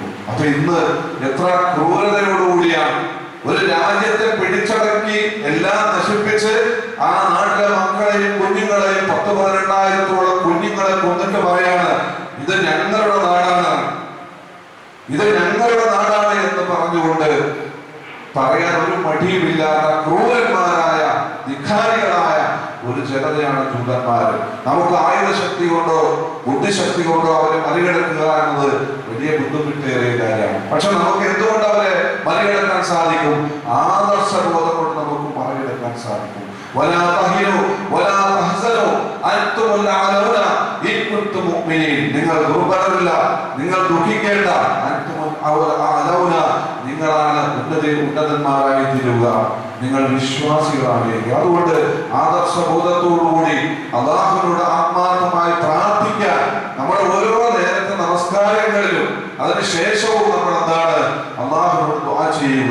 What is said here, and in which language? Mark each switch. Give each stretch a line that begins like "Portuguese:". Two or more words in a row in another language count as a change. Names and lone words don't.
Malayalam: അപ്പൊ ഇന്ന് എത്ര ക്രൂരതയോടുകൂടിയാണ് ഒരു രാജ്യത്തെ പിടിച്ചടക്കി എല്ലാം നശിപ്പിച്ച് ആ നാട്ടിലെ മക്കളെയും കുഞ്ഞുങ്ങളെയും 10-12,000-ഓളം കുഞ്ഞുങ്ങളെ കൊന്നിട്ട് പറയാണ്, ഇത് ഞങ്ങളുടെ നാടാണ്, ഇത് ഞങ്ങളുടെ നാടാണ് എന്ന് പറഞ്ഞുകൊണ്ട് പറയാൻ ഒരു മടിയുമില്ലാത്ത ക്രൂരന്മാരായ ധിക്കാരികളായ ഒരു ജനതയാണ് ജൂതന്മാര്. നമുക്ക് ആയുധശക്തി കൊണ്ടോ ബുദ്ധിശക്തി കൊണ്ടോ അവരെ മറികടക്കുക എന്നത് വലിയ ബുദ്ധിമുട്ടേറിയ കാര്യമാണ്. പക്ഷെ നമുക്ക് എന്തുകൊണ്ട് അവരെ മറികടക്കാൻ സാധിക്കും? ആദർശബോധം കൊണ്ട് നമുക്ക് മറികടക്കാൻ സാധിക്കും.
Arabic: ولا تهنوا ولا تحزنوا أنتم الأعلون إن كنتم مؤمنين.
Malayalam: നിങ്ങൾ ദുർബലരല്ല, നിങ്ങൾ ദുഃഖിക്കേണ്ട.
Arabic: أنتم الأعلون,
Malayalam: നിങ്ങളാണ് ഉന്നതന്മാരായി തീരുക, നിങ്ങൾ വിശ്വാസികളാണ്. അതുകൊണ്ട് ആദർശബോധത്തോടുകൂടി അല്ലാഹുവിനോട് ആത്മാർത്ഥമായി പ്രാർത്ഥിക്കാൻ നമ്മുടെ ഓരോ നേരത്തെ നമസ്കാരങ്ങളിലും അതിനുശേഷവും നമ്മൾ എന്താണ് അല്ലാഹുവിനോട് ദുആ ചെയ്യുക.